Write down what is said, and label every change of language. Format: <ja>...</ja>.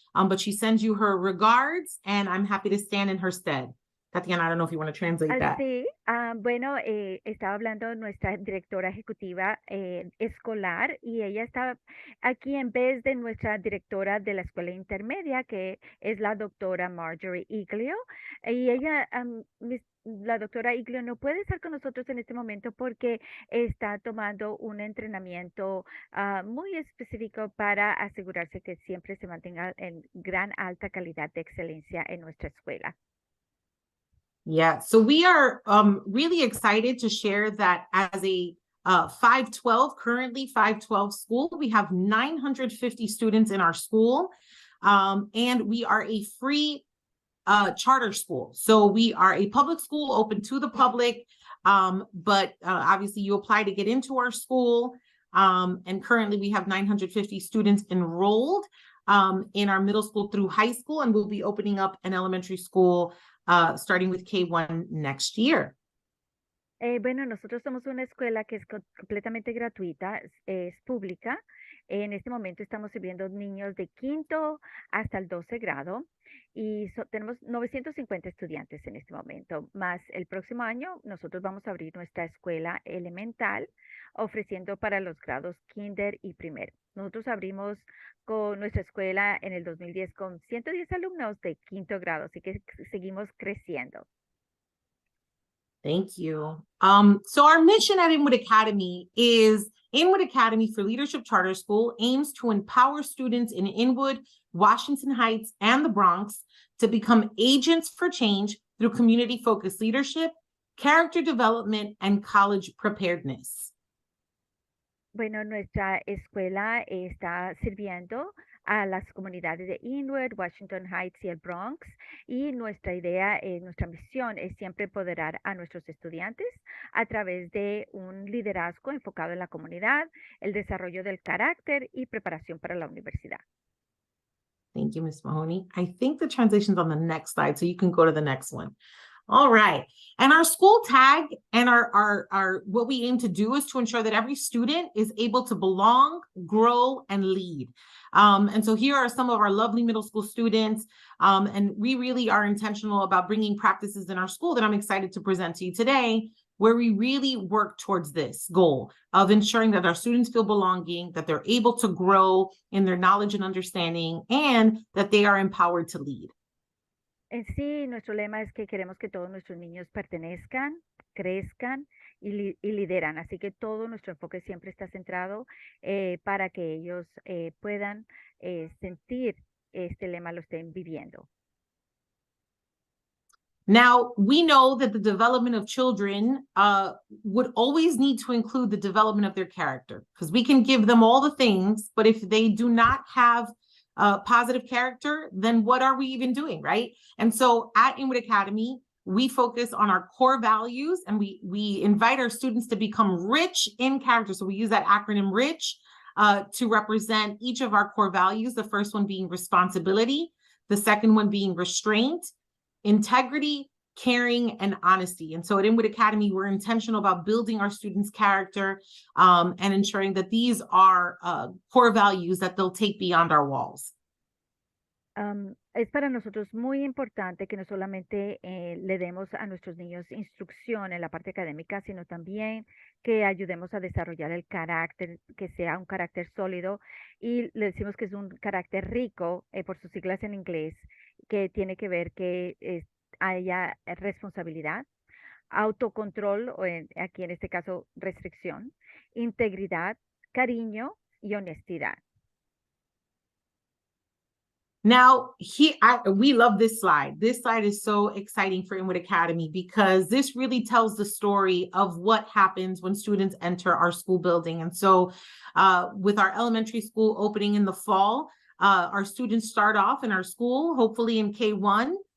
<en>But she sends you her regards, and I'm happy to stand in her stead. Tatiana, I don't know if you want to translate that.</en> <es>Sí, bueno, estaba hablando nuestra directora ejecutiva escolar y ella está aquí en vez de nuestra directora de la escuela intermedia, que es la doctora Marjorie Iglio. Y ella, la doctora Iglio no puede estar con nosotros en este momento porque está tomando un entrenamiento muy específico para asegurarse que siempre se mantenga en gran alta calidad de excelencia en nuestra escuela.</es> <en>Yeah, so we are really excited to share that as a 512, currently 512 school, we have 950 students in our school, and we are a free charter school. So we are a public school open to the public, but obviously you apply to get into our school, and currently we have 950 students enrolled in our middle school through high school, and we'll be opening up an elementary school starting with K1 next year.</en> <es>Bueno, nosotros somos una escuela que es completamente gratuita, es pública. En este momento estamos sirviendo niños de quinto hasta el 12 grado y tenemos 950 estudiantes en este momento. Más el próximo año nosotros vamos a abrir nuestra escuela elemental ofreciendo para los grados kinder y primero. Nosotros abrimos con nuestra escuela en el 2010 con 110 alumnos de quinto grado, así que seguimos creciendo.</es> <en>Thank you. So our mission at Inwood Academy is Inwood Academy for Leadership Charter School aims to empower students in Inwood, Washington Heights, and the Bronx to become agents for change through community-focused leadership, character development, and college preparedness.</en> <es>Bueno, nuestra escuela está sirviendo a las comunidades de Inwood, Washington Heights y el Bronx. Y nuestra idea, nuestra misión es siempre empoderar a nuestros estudiantes a través de un liderazgo enfocado en la comunidad, el desarrollo del carácter y preparación para la universidad.</es> <en>Thank you, Ms. Mahoney. I think the translation's on the next slide, so you can go to the next one. All right. And our school tag and our what we aim to do is to ensure that every student is able to belong, grow, and lead. And so here are some of our lovely middle school students. And we really are intentional about bringing practices in our school that I'm excited to present to you today, where we really work towards this goal of ensuring that our students feel belonging, that they're able to grow in their knowledge and understanding, and that they are empowered to lead.</en> <es>En sí, nuestro lema es que queremos que todos nuestros niños pertenezcan, crezcan y lideran. Así que todo nuestro enfoque siempre está centrado para que ellos puedan sentir este lema, lo estén viviendo.</es> <en>Now, we know that the development of children would always need to include the development of their character, because we can give them all the things, but if they do not have positive character, then what are we even doing, right? And so at Inwood Academy, we focus on our core values, and we invite our students to become rich in character. So we use that acronym RICH to represent each of our core values. The first one being responsibility, the second one being restraint, integrity, caring, and honesty. And so at Inwood Academy, we're intentional about building our students' character and ensuring that these are core values that they'll take beyond our walls.</en> <es>Es para nosotros muy importante que no solamente le demos a nuestros niños instrucción en la parte académica, sino también que ayudemos a desarrollar el carácter, que sea un carácter sólido, y le decimos que es un carácter rico, por sus siglas en inglés, que tiene que ver que haya responsabilidad, autocontrol, o aquí en este caso restricción, integridad, cariño y honestidad.</es> <en>Now, we love this slide. This slide is so exciting for Inwood Academy because this really tells the story of what happens when students enter our school building. And so with our elementary school opening in the fall, our students start off in our school, hopefully in K1.</en>